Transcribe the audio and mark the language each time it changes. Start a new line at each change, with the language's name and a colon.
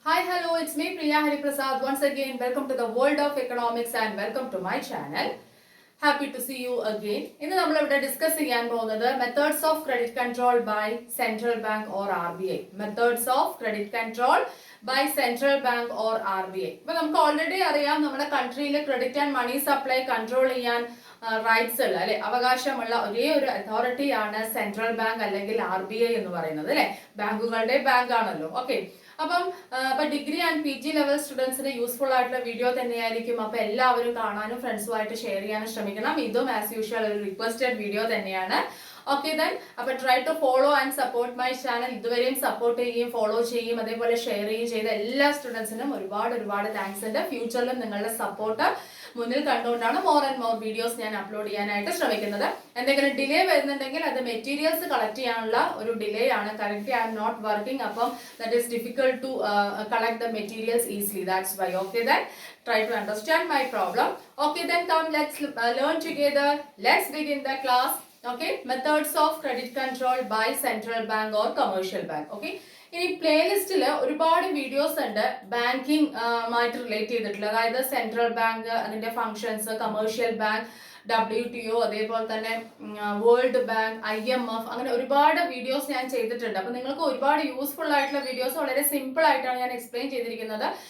English: hello, it's me Priya Hariprasad. Once again, welcome to the world of economics and welcome to my channel. Happy to see you again.
Malayalam: ഇന്ന് നമ്മൾ ഇവിടെ discuss ചെയ്യാൻ പോകുന്നത്
English: Methods of credit control by central bank or RBI. Methods of credit control by central bank or RBI.
Malayalam: ഇപ്പൊ നമുക്ക് already അറിയാം നമ്മുടെ കൺട്രിയിൽ credit and money supply control ചെയ്യാൻ റൈറ്റ്സ് ഉള്ള അല്ലെ അവകാശമുള്ള ഒരേ ഒരു അതോറിറ്റിയാണ് സെൻട്രൽ ബാങ്ക് അല്ലെങ്കിൽ RBI എന്ന് പറയുന്നത് അല്ലെ. ബാങ്കുകളുടെ ബാങ്ക് ആണല്ലോ. ഓക്കെ, അപ്പം ഡിഗ്രി ആൻഡ് PG ലെവൽ സ്റ്റുഡൻസിന് യൂസ്ഫുൾ ആയിട്ടുള്ള വീഡിയോ തന്നെയായിരിക്കും. അപ്പൊ എല്ലാവരും കാണാനും ഫ്രണ്ട്സുമായിട്ട് ഷെയർ ചെയ്യാനും ശ്രമിക്കണം. ഇതും ആസ് യൂഷ്വൽ ഒരു റിക്വസ്റ്റഡ് വീഡിയോ തന്നെയാണ്.
English: Okay then, അപ്പൊ try to follow and support my channel.
Malayalam: ഇതുവരെയും സപ്പോർട്ട് ചെയ്യുകയും ഫോളോ ചെയ്യുകയും അതേപോലെ ഷെയർ ചെയ്യുകയും ചെയ്ത എല്ലാ സ്റ്റുഡൻസിനും ഒരുപാട് താങ്ക്സ് ഉണ്ട്. ഫ്യൂച്ചറിലും നിങ്ങളുടെ സപ്പോർട്ട് മുന്നിൽ കണ്ടുകൊണ്ടാണ് മോർ ആൻഡ് മോർ വീഡിയോസ് ഞാൻ അപ്ലോഡ് ചെയ്യാനായിട്ട് ശ്രമിക്കുന്നത്. എന്തെങ്കിലും ഡിലേ വരുന്നുണ്ടെങ്കിൽ അത് മെറ്റീരിയൽസ് കളക്ട് ചെയ്യാനുള്ള ഒരു ഡിലേ ആണ്.
English: Correctly I'm not working, അപ്പം that is difficult to collect the materials easily. That's why. Okay then, try to understand my problem. Okay then, come let's learn together. Let's begin the class. Okay, methods of credit control by central bank or commercial bank.
Malayalam: Okay, ഇനി പ്ലേലിസ്റ്റിൽ ഒരുപാട് videos ഉണ്ട് banking ആയിട്ട് relate ചെയ്തിട്ടുള്ള, അതായത് central bank, അതിന്റെ functions, commercial bank, WTO, അതേപോലെ തന്നെ world bank, IMF, അങ്ങനെ ഒരുപാട് വീഡിയോസ് ഞാൻ ചെയ്തിട്ടുണ്ട്. അപ്പൊ നിങ്ങൾക്ക് ഒരുപാട് യൂസ്ഫുൾ ആയിട്ടുള്ള വീഡിയോസ് വളരെ സിമ്പിൾ ആയിട്ടാണ് ഞാൻ എക്സ്പ്ലെയിൻ ചെയ്തിരിക്കുന്നത്.